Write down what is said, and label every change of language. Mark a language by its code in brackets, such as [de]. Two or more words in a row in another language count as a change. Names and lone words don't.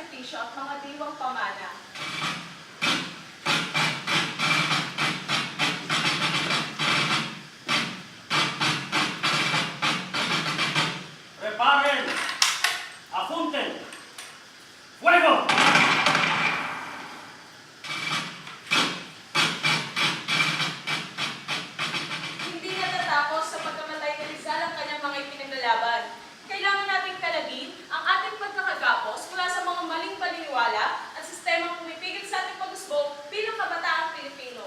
[tl] serbisyo at mga diwang pamana. [es] Preparen, apunten, fuego! [tl] Hindi natatapos sa pagkamatay ni Rizal ang kanyang mga ipinaglalaban. Kailangan nating kalagin ang ating pagkakagapos mula sa mga maling paniniwala at sistemang pumipigil sa ating pag-usbong bilang kabataang Pilipino.